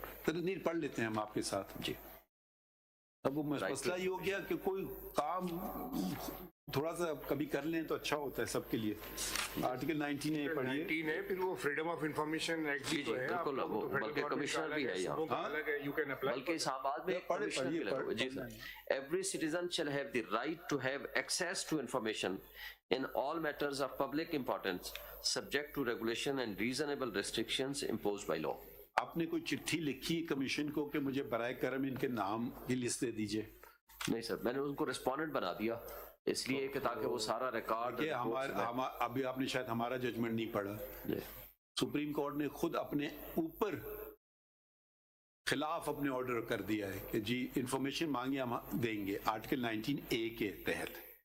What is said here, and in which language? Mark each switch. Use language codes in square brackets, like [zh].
[ur] نہیں پڑھ لیتے ہیں ہم آپ کے ساتھ. جی اب وہ مسئلہ یہ ہو گیا کہ کوئی کام تھوڑا سا کبھی کر لیں تو اچھا ہوتا ہے سب کے لیے. آرٹیکل 19A پڑھیے. 19 ہے, پھر وہ فریڈم آف انفارمیشن ایکٹ بھی ہے, بلکہ کمشنر بھی ہے یہاں, بلکہ اسلام آباد میں کمشنر بھی لگا ہوا ہے. جی سر. [en] Every citizen shall have the right to have access to information in all matters of public importance subject to regulation and reasonable restrictions imposed by law. [ur] آپ نے کوئی چٹھی لکھی کمیشن کو کہ مجھے برائے کرم ان کے نام کی لسٹ دے دیجئے؟ نہیں سر, میں نے ان کو ریسپونڈنٹ بنا دیا اس لیے کہ تاکہ وہ سارا ریکارڈ. ابھی آپ نے شاید ہمارا ججمنٹ نہیں پڑھا. سپریم کورٹ نے خود اپنے اوپر خلاف اپنے آرڈر کر دیا ہے کہ جی انفارمیشن مانگے ہم دیں گے آرٹیکل 19A کے تحت.